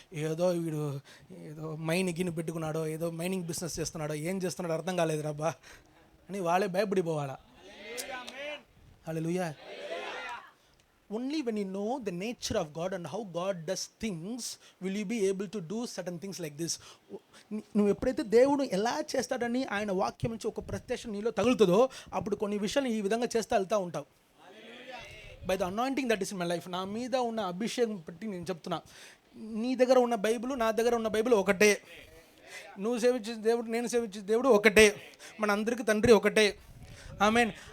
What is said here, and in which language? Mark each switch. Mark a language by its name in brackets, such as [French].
[Telugu] వీడు ఏదో మైనింగ్ పెట్టుకున్నాడో, ఏదో మైనింగ్ బిజినెస్ చేస్తున్నాడో, ఏం చేస్తున్నాడో అర్థం కాలేదు రాబ్బా అని వాళ్ళే భయపడిపోవాలా. హల్లెలూయా. [English] Only when you know the nature of God and how God does things will you be able to do certain things like this. [Telugu] నువ్వు ఎప్పుడైతే దేవుడు ఎలా చేస్తాడని ఆయన వాక్యం నుంచి ఒక ప్రత్యక్షం నీలో తగులుతుందో అప్పుడు కొన్ని విషయాలు ఈ విధంగా చేస్తూ వెళ్తూ ఉంటావు. [English] by the anointing that is in my life, [Telugu] నా మీద ఉన్న అభిషేకం బట్టి నేను చెప్తున్నా. నీ దగ్గర ఉన్న బైబిల్ నా దగ్గర ఉన్న బైబిల్ ఒకటే, నువ్వు సేవించే దేవుడు నేను సేవించే దేవుడు ఒకటే, మన అందరికీ తండ్రి ఒకటే. ఆమేన్.